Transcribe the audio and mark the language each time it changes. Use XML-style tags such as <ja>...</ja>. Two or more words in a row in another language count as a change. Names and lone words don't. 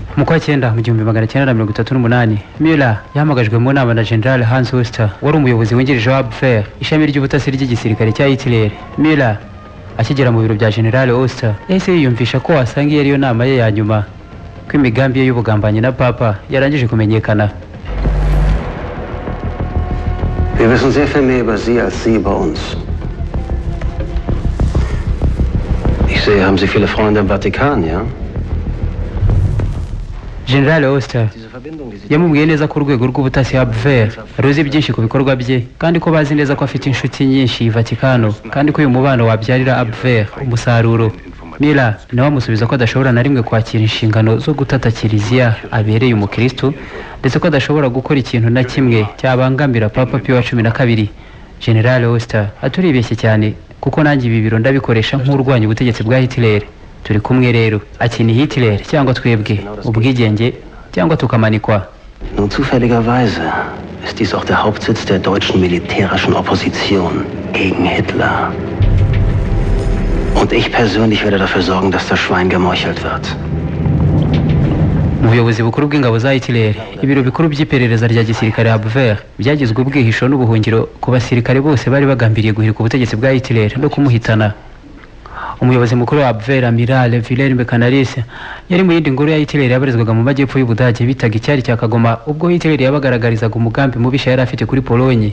<rw>Mu kwa 9 mu 1938 Müller yahamagajwe mu nama na General Hans Oster wari umuyobozi wungirije wa Abwehr, ishami ry'ubutasi ry'igisirikare cya Hitler. Müller akigera mu biro bya General Oster yahise yiyumvisha ko wasanga iyo ariyo nama ye ya nyuma, ko imigambi ye y'ubugambanyi na Papa yarangije kumenyekana.</rw> <de>Wir wissen sehr viel mehr über Sie als Sie über uns. Ich sehe, haben Sie viele Freunde im Vatikan, ja?</de> <rw>General Oster yamubwiye neza ko urwego rw'ubutasi Abwehr ruzi byinshi ku bikorwa bye, kandi ko bazi neza ko afite inshuti nyinshi i Vatikano, kandi ko uyu mubano wabyarira Abwehr umusaruro. Müller nawe amusubiza ko adashobora na rimwe kwakira inshingano zo gutata kiliziya abereye umukristo, ndetse ko adashobora gukora ikintu na kimwe cyabangamira Papa Pio wa 12. General Oster aturibeshye cyane kuko nanjye ibi biro ndabikoresha nk'urwanya ubutegetsi bwa Hitler. Turi kumwe rero, ati ni Hitler cyangwa twebwe, ubwigenge cyangwa tukamanikwa.</rw> <de>Nun zufälligerweise ist dies auch der Hauptsitz der deutschen militärischen Opposition gegen Hitler. Und ich persönlich werde dafür sorgen, dass das Schwein gemeuchelt wird.</de> <rw>Mu buyobozi bukuru bw'ingabo za Hitler, ibiro bikuru by'iperereza rya gisirikare Abwehr byagizwe ubwihisho n'ubuhungiro ku basirikare bose bari bagambiriye guhirika ubutegetsi bwa Hitler no kumuhitana. Umuyobozi mukuru wa Abwehr Amiral Wilhelm Canaris yari mu yindi ngoro ya Hitler yabarizwaga mu majyepfo y'Ubudage bitaga icyari cya Kagoma, ubwo Hitler yabagaragarizaga umugambi mubisha yari afite kuri Polonye.</rw>